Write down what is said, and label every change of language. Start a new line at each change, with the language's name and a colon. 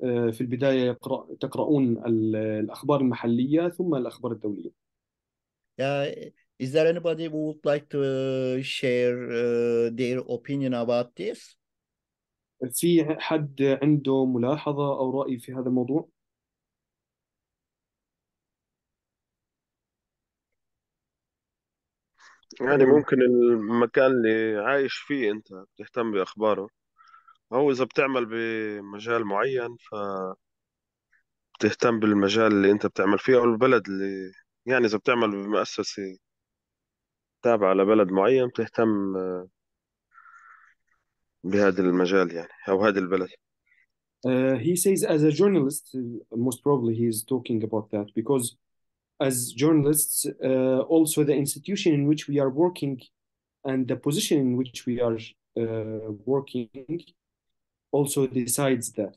Arabic: في البداية تقرؤون الأخبار المحلية ثم الأخبار الدولية.
English: Is there anybody who would like to share their opinion about this?
Arabic: في حد عنده ملاحظة أو رأي في هذا الموضوع؟ يعني ممكن المكان اللي عايش فيه أنت بتهتم بأخباره، أو إذا بتعمل بمجال معين فبتهتم بالمجال اللي أنت بتعمل فيه، أو البلد اللي، يعني إذا بتعمل بمؤسسة تابعة لبلد معين بتهتم بهذا المجال يعني، أو هذا البلد.
English: He says as a journalist, most probably he is talking about that because as journalists, also the institution in which we are working and the position in which we are working also decides that.